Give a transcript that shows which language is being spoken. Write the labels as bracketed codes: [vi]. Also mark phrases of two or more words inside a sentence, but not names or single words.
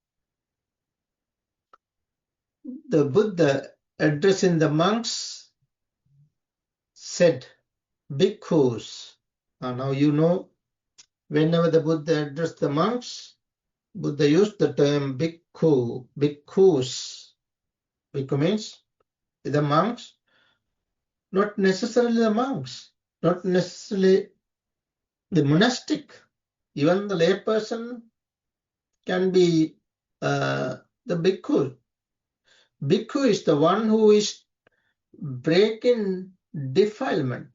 [en] The Buddha, addressing the monks, said, bhikkhus. Now you know, whenever the Buddha addressed the monks, Buddha used the term bhikkhu, bhikkhus. Bhikkhu means the monks, not necessarily the monks, not necessarily the monastic. Even the layperson can be the bhikkhu. Bhikkhu is the one who is breaking defilement.